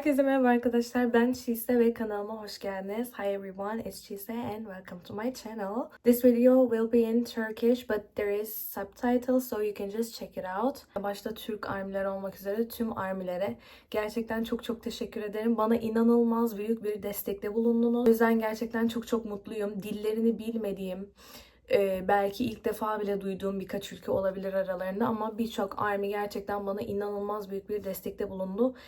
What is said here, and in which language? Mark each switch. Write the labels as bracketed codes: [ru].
[tr] Herkese merhaba arkadaşlar. Ben Chise ve kanalıma hoş geldiniz. [en] Hi everyone, it's Chise and welcome to my channel. This video will be in Turkish but there is subtitles so you can just check it out. [tr] Başta Türk armileri olmak üzere tüm armilere gerçekten çok teşekkür ederim. Bana inanılmaz büyük bir destekte bulundunuz. O yüzden gerçekten çok mutluyum. Dillerini bilmediğim, belki ilk defa bile duyduğum birkaç ülke olabilir aralarında ama birçok army gerçekten bana inanılmaz büyük bir destekte bulundu.